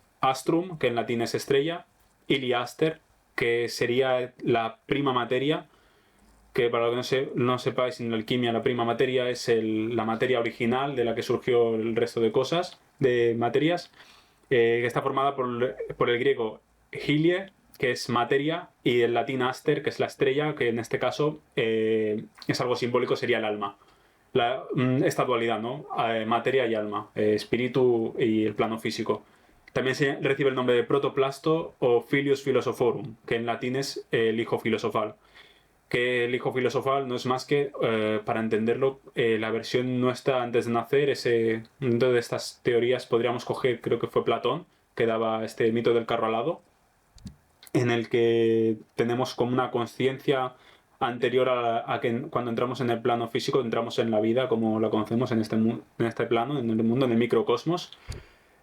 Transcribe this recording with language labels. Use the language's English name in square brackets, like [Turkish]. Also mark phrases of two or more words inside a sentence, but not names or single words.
[Spanish] Astrum, que en latín es estrella, Iliaster, que sería la [Latin] prima materia, [Spanish] que para lo que no sepáis, en la alquimia la [Latin] prima materia [Spanish] es la materia original de la que surgió el resto de cosas, de materias, que está formada por el griego hilie, que es materia, y el latín aster, que es la estrella, que en este caso es algo simbólico, sería el alma. Esta dualidad, ¿no? Materia y alma, espíritu y el plano físico. También se recibe el nombre de protoplasto o [Latin] filius philosophorum, [Spanish] que en latín es el hijo filosofal. Que el hijo filosofal no es más que, para entenderlo, la versión nuestra antes de nacer. Dentro de estas teorías podríamos coger, creo que fue Platón, que daba este mito del carro alado, en el que tenemos como una conciencia anterior a que cuando entramos en el plano físico, entramos en la vida como la conocemos en este plano, en el mundo, en el microcosmos.